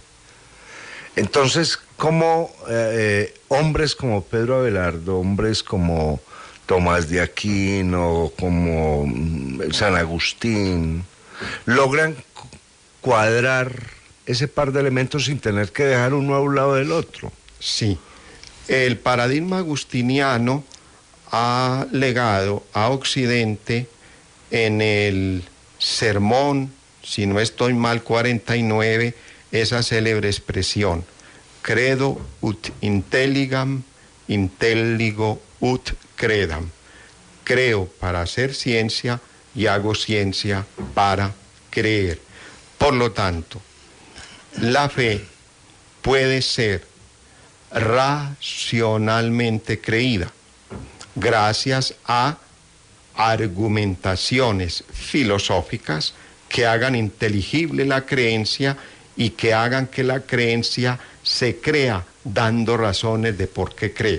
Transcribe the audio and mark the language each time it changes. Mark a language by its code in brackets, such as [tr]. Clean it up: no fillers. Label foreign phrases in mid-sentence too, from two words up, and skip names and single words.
[es] Entonces, ¿cómo hombres como Pedro Abelardo, hombres como Tomás de Aquino, como San Agustín, logran cuadrar ese par de elementos sin tener que dejar uno a un lado del otro? Sí, el paradigma agustiniano ha legado a Occidente en el sermón, si no estoy mal, 49, esa célebre expresión: [la] credo ut intelligam, intelligo ut credam. [es] Creo para hacer ciencia y hago ciencia para creer. Por lo tanto, la fe puede ser racionalmente creída gracias a argumentaciones filosóficas que hagan inteligible la creencia y que hagan que la creencia se crea dando razones de por qué creo.